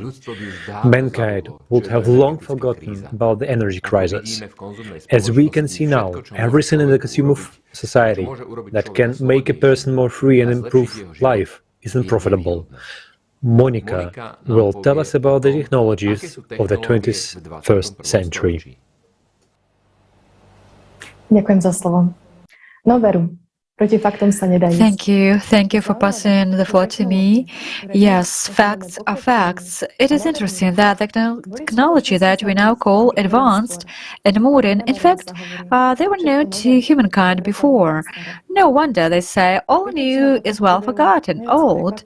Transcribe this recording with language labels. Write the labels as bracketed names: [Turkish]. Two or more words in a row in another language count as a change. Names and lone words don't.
[English] Mankind would have long forgotten about the energy crisis. As we can see now, everything in the consumer society that can make a person more free and improve life is unprofitable. Monica will tell us about the technologies of the 21st century. [Slovak] Ďakujem za slovo. No veru, proti faktom sa nedá ísť. [English] Thank you for passing the floor to me. Yes, facts are facts. It is interesting that the technology that we now call advanced and modern, in fact, they were known to humankind before. No wonder they say all new is well forgotten, old.